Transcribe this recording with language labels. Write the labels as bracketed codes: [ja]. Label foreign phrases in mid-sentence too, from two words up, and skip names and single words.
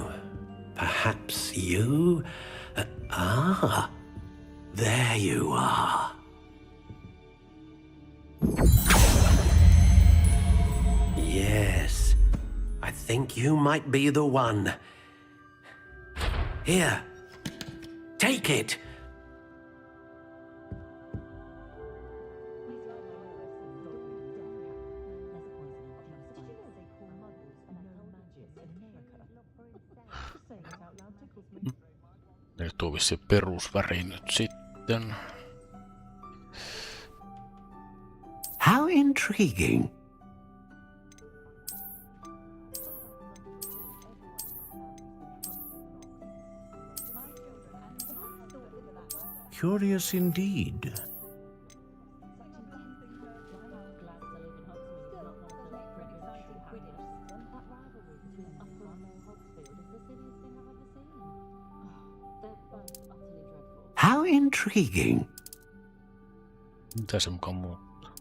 [en] Perhaps you? There you are. Yes, I think you might be the one. Here, take it. [fi] Nyt on vissi perusväri nyt sitten. [en] How intriguing. Curious indeed. How intriguing. [fi] Mitä se mukaan muuttuu?